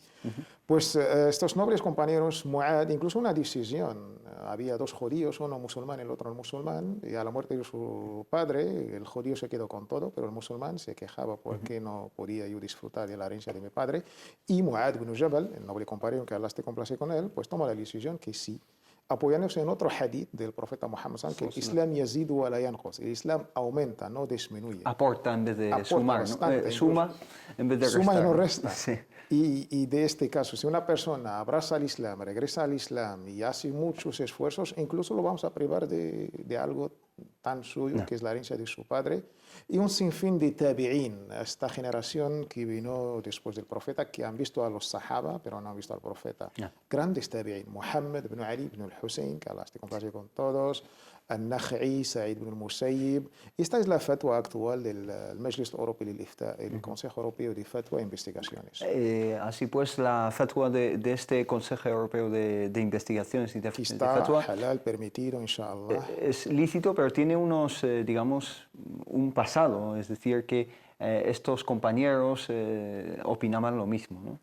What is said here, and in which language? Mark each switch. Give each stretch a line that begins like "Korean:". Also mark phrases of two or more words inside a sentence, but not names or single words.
Spanish: Pues estos nobles compañeros, Mu'adh, incluso una decisión, había dos judíos, uno musulmán y el otro no musulmán, y a la muerte de su padre, el judío se quedó con todo, pero el musulmán se quejaba porque no podía yo disfrutar de la herencia de mi padre, y Mu'adh ibn Jabal, el noble compañero que Allah esté complacido con él, pues toma la decisión que sí, apoyándose en otro hadith del profeta Muhammad, que el Islam
Arabic: يزيد ولا ينقص,
Spanish: el Islam aumenta, no disminuye. Aporta en vez de Aporta sumar, bastante, ¿no? Suma en vez de restar. Suma y no resta. Sí. Y de este caso, si una persona abraza al Islam, regresa al Islam y hace muchos esfuerzos, incluso lo vamos a privar de algo tan suyo, que es la herencia de su padre, y un sinfín de tabi'in, esta generación que vino después del profeta, que han visto a los sahaba, pero no han visto al profeta. Grandes tabi'in: Muhammad ibn Ali ibn al-Hussein, que Allah esté complacido con todos, Al-Nakh'i, Sa'id ibn al-Musayyib. Esta es la fatwa actual del Majlis Europeo del Ifta, el Consejo Europeo de Fatwa e Investigaciones. Así pues, la fatwa de este Consejo Europeo de Investigaciones y de Fatwa halal, permitido, inshallah. Es lícito, pero tiene unos, digamos, un pasado, es decir, que estos compañeros opinaban lo mismo, ¿no?